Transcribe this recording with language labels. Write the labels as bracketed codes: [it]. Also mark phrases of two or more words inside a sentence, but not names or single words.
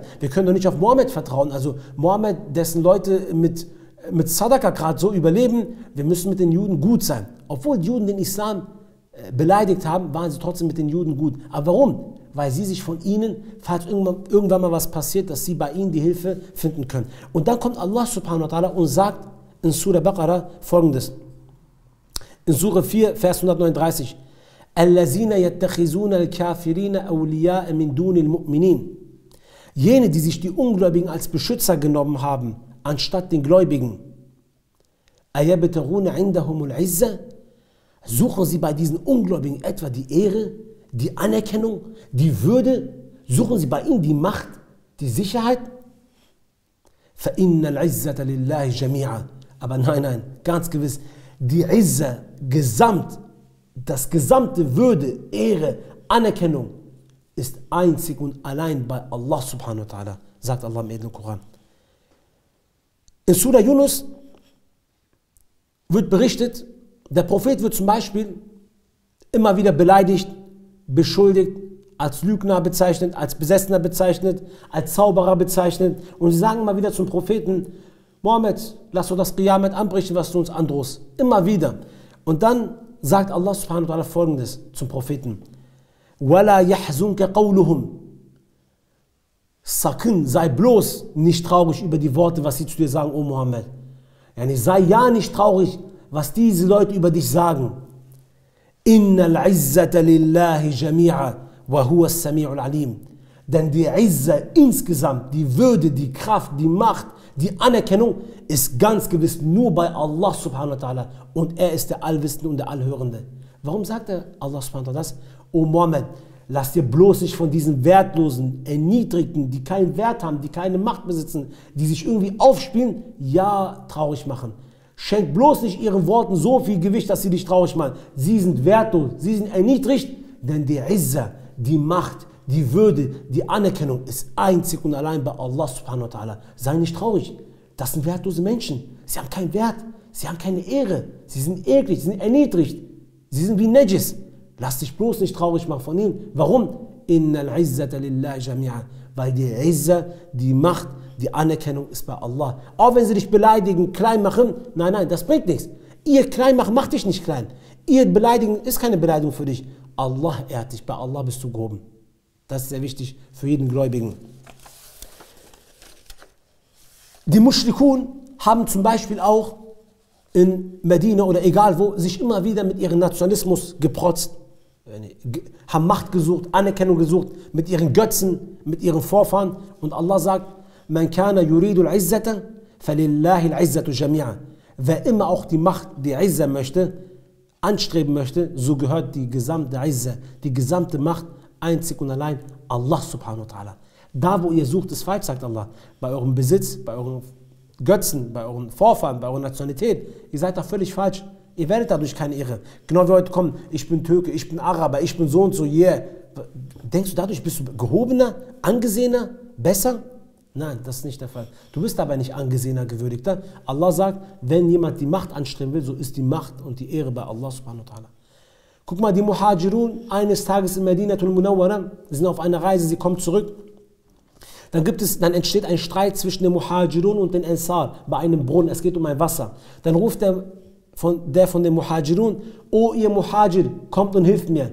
[de] Wir können doch nicht auf Mohammed vertrauen. Also Mohammed, dessen Leute mit Sadaka gerade so überleben, wir müssen mit den Juden gut sein. Obwohl die Juden den Islam beleidigt haben, waren sie trotzdem mit den Juden gut. Aber warum? Weil sie sich von ihnen, falls irgendwann mal was passiert, dass sie bei ihnen die Hilfe finden können. Und dann kommt Allah [ar] سبحانه وتعالى [de] und sagt in Surah Baqarah folgendes. In Surah 4, Vers 139. [ar] الَّذِينَ يَتَّخِذُونَ الْكَافِرِينَ أَوْلِيَاءَ مِنْ دُونِ الْمُؤْمِنِينَ. [de] Jene, die sich die Ungläubigen als Beschützer genommen haben, anstatt den Gläubigen. [ar] أَيَبْتَغُونَ عِنْدَهُمُ الْعِزَّةَ. [de] Suchen sie bei diesen Ungläubigen etwa die Ehre, die Anerkennung, die Würde? Suchen sie bei ihnen die Macht, die Sicherheit? [ar] فَإِنَّ الْعِزَّةَ لِلَّهِ جَمِيعًا. [de] Aber nein, nein, ganz gewiss, die Izza, das gesamte Würde, Ehre, Anerkennung ist einzig und allein bei Allah [ar] سبحانه وتعالى, [de] sagt Allah im edlen Koran. In Surah Yunus wird berichtet, der Prophet wird zum Beispiel immer wieder beleidigt, beschuldigt, als Lügner bezeichnet, als Besessener bezeichnet, als Zauberer bezeichnet. Und sie sagen immer wieder zum Propheten, Mohammed, lass uns das Qiyamet anbrechen, was du uns androhst. Immer wieder. Und dann sagt Allah [ar] سبحانه وتعالى [de] folgendes zum Propheten. [ar] وَلَا يَحْزُنْكَ قَوْلُهُمْ. [de] Sakın, sei bloß nicht traurig über die Worte, was sie zu dir sagen, O Mohammed. Yani sei ja nicht traurig, was diese Leute über dich sagen. [ar] إن العزة لله جميعا وهو السميع العليم. [de] Denn die Izza insgesamt, die Würde, die Kraft, die Macht, die Anerkennung ist ganz gewiss nur bei Allah [ar] سبحانه وتعالى [de] und er ist der Allwissende und der Allhörende. Warum sagt Allah [ar] سبحانه وتعالى [de] das? O Mohammed, lass dir bloß nicht von diesen Wertlosen, Erniedrigten, die keinen Wert haben, die keine Macht besitzen, die sich irgendwie aufspielen, ja traurig machen. Schenk bloß nicht ihren Worten so viel Gewicht, dass sie dich traurig machen. Sie sind wertlos, sie sind erniedrigt, denn die Izza, die Macht, die Würde, die Anerkennung ist einzig und allein bei Allah [ar] سبحانه وتعالى. [de] Sei nicht traurig, das sind wertlose Menschen. Sie haben keinen Wert, sie haben keine Ehre, sie sind eklig, sie sind erniedrigt, sie sind wie Najis. Lass dich bloß nicht traurig machen von ihnen. Warum? [ar] إن العزة لله جميعا. [de] Weil die Izza, die Macht, die Anerkennung ist bei Allah. Auch wenn sie dich beleidigen, klein machen, nein, nein, das bringt nichts. Ihr klein machen macht dich nicht klein. Ihr beleidigen ist keine Beleidigung für dich. Allah ehrt dich, bei Allah bist du gehoben. Das ist sehr wichtig für jeden Gläubigen. Die Mushrikun haben zum Beispiel auch in Medina oder egal wo sich immer wieder mit ihrem Nationalismus geprotzt, haben Macht gesucht, Anerkennung gesucht, mit ihren Götzen, mit ihren Vorfahren. Und Allah sagt, [ar] من كان يريد العزة فلله العزة جميعا. [de] Wer immer auch die Macht, die Izza möchte, anstreben möchte, so gehört die gesamte Izza, die gesamte Macht einzig und allein Allah [ar] سبحانه وتعالى. [de] Da, wo ihr sucht, ist falsch, sagt Allah. Bei eurem Besitz, bei euren Götzen, bei euren Vorfahren, bei eurer Nationalität. Ihr seid da völlig falsch. Ihr werdet dadurch keine Ehre. Genau wie heute kommen, ich bin Türke, ich bin Araber, ich bin so und so, yeah. Denkst du, dadurch bist du gehobener, angesehener, besser? Nein, das ist nicht der Fall. Du bist aber nicht angesehener, gewürdigter. Allah sagt, wenn jemand die Macht anstreben will, so ist die Macht und die Ehre bei Allah [ar] سبحانه وتعالى. [de] Guck mal, die Muhajirun eines Tages in Medinatul Munawwara, sie sind auf einer Reise, sie kommen zurück. Dann entsteht ein Streit zwischen den Muhajirun und den Ansar bei einem Brunnen. Es geht um ein Wasser. Dann ruft der von den Muhajirun, oh ihr Muhajir, kommt und hilft mir.